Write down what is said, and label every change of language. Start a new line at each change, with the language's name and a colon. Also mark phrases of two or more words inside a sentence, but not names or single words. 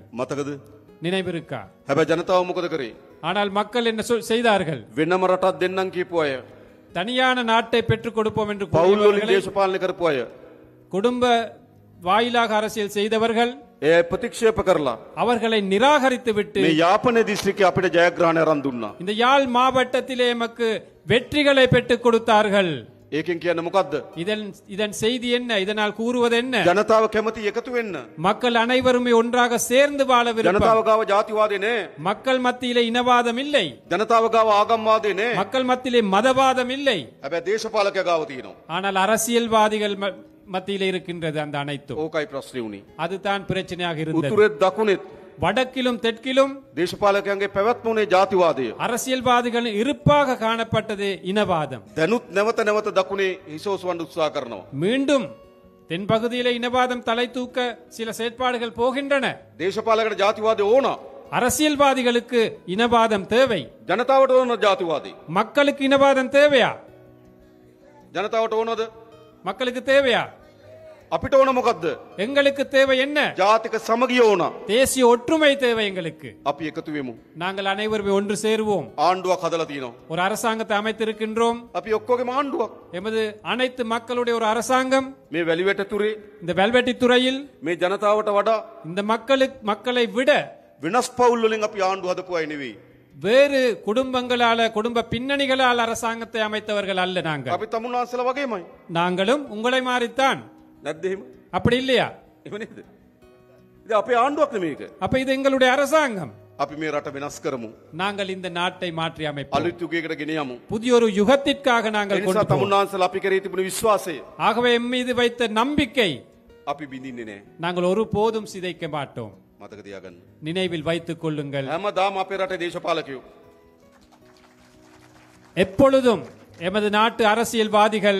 Sinhala: මතකද?
Tamil: நினைவிருக்கா?
Sinhala: හැබැයි ජනතාව මොකද කරේ?
Tamil: ஆனால் மக்கள் என்ன செய்தார்கள்?
Sinhala: වෙනම රටක් දෙන්නම් කියපු අය,
Tamil: தனியான நாட்டை பெற்றுக் கொடுப்போம் என்று
Sinhala: පවුල් වලින්
Tamil: கூறியவர்களை,
Sinhala: දේශපාලනය කරපු අය
Tamil: குடும்ப வாயிலாக அரசியல் செய்தவர்கள்
Sinhala: ඒ ප්‍රතික්ෂේප කරලා
Tamil: அவர்களை நிராகரித்து விட்டு
Sinhala: මේ යාපනයේ දිස්ත්‍රික්කයේ අපිට ජයග්‍රහණය අරන් දුන්නා.
Tamil: இந்த யாழ் மாவட்டத்திலே எமக்கு வெற்றிகளை பெற்றுக் கொடுத்தார்கள்.
Sinhala: ඒකෙන් කියන්නේ මොකද්ද?
Tamil: இதன் செய்தி என்ன? இதனால் கூறுவது என்ன?
Sinhala: ජනතාව කැමති එකතු වෙන්න.
Tamil: மக்கள் அனைவருமே ஒன்றாக சேர்ந்து வாழ விருப்பம்.
Sinhala: ජනතාව ගාව ජාතිවාදේ නෑ.
Tamil: மக்கள் மத்தியிலே இனவாதம் இல்லை.
Sinhala: ජනතාව ගාව ආගම්වාදේ නෑ.
Tamil: மக்கள் மத்தியிலே மதவாதம் இல்லை.
Sinhala: හැබැයි දේශපාලකයා ගාව තියෙනවා.
Tamil: ஆனால் அரசியல்வாதிகள் மத்தியிலே இருக்கின்றது அந்த அனைத்தும்.
Sinhala: ඕකයි ප්‍රශ්නේ උනේ.
Tamil: அதுதான் பிரச்சனையாக இருந்தது.
Sinhala: උතුරෙත් දකුණෙත්
Tamil: வடக்கிலும் தெற்கிலும்
Sinhala: දේශපාලකයන්ගේ පැවැත්ම උනේ ජාතිවාදය.
Tamil: அரசியல்வாதிகள் இருப்பாக காணப்பட்டது இனவாதம்.
Sinhala: දැනුත් නැවත නැවත දකුණේ හිසෝසවන්න උත්සාහ කරනවා.
Tamil: மீண்டும் தென்பகுதியிலே இனவாதம் தலை தூக்க சில செயற்பாடுகள் போகின்றன.
Sinhala: දේශපාලකට ජාතිවාදය ඕන.
Tamil: அரசியல்வாதிகளுக்கு இனவாதம் தேவை.
Sinhala: ජනතාවට ඕන ජාතිවාදී.
Tamil: மக்களுக்கு இனவாதம் தேவையா?
Sinhala: ජනතාවට ඕනද?
Tamil: மக்களுக்கு தேவையா?
Sinhala: අපිට ඕන මොකද්ද?
Tamil: எங்களுக்கு தேவை என்ன?
Sinhala: ජාතික සමගිය ඕන.
Tamil: தேசிய ஒற்றுமை தேவை எங்களுக்கு.
Sinhala: අපි එකතු වෙමු.
Tamil: நாங்கள் அனைவரும் ஒன்று சேருவோம்.
Sinhala: ආණ්ඩුවක් හදලා තියෙනවා.
Tamil: ஒரு அரசாங்கத்தை அமைத்திருக்கின்றோம்.
Sinhala: අපි ඔක්කොගේම ආණ්ඩුවක්.
Tamil: எமது அனைத்து மக்களுடைய ஒரு அரசாங்கம்.
Sinhala: මේ වැලිවැට තුරේ
Tamil: இந்த வெல்வெட்டி துறையில்
Sinhala: මේ ජනතාවට වඩා
Tamil: இந்த மக்களை விட
Sinhala: වෙනස් පවුල් වලින් අපි ආණ්ඩුව හදපු අය නෙවෙයි.
Tamil: வேறு குடும்பங்களால குடும்ப பின்னணிகளால் அரசாங்கத்தை அமைத்தவர்கள் அல்ல நாங்கள்.
Sinhala: අපි තමුන්වහන්සේලා වගේමයි.
Tamil: நாங்களும் உங்களை மாறித்தான்.
Sinhala: නැද්ද එහෙම?
Tamil: அப்படி இல்லையா?
Sinhala: එහෙම නේද? ඉතින් අපේ ආණ්ඩුවක් නෙමේක.
Tamil: அப்ப இது எங்களுடைய அரசாங்கம்.
Sinhala: අපි මේ රට වෙනස් කරමු.
Tamil: நாங்கள் இந்த நாட்டை மாற்றி அமைப்போம்.
Sinhala: අලුත් යුගයකට ගෙන යමු.
Tamil: புதிய ஒரு யுகத்திற்காக
Sinhala: ඒ
Tamil: நாங்கள்
Sinhala: නිසා
Tamil: கொண்டு போவோம்.
Sinhala: තමුන්වහන්සේලා අපි කරේ තිබුණු විශ්වාසය
Tamil: ஆகவே எம் மீது வைத்த நம்பிக்கை
Sinhala: අපි බිඳින්නේ නැහැ.
Tamil: நாங்கள் ஒரு போதும் சிதைக்க மாட்டோம்.
Sinhala: මතක තියාගන්න.
Tamil: நினைவில் வைத்துக் கொள்ளுங்கள்.
Sinhala: හැමදාම අපේ රටේ දේශපාලකයෝ
Tamil: எப்பொழுதும் எமது நாட்டு அரசியல்வாதிகள்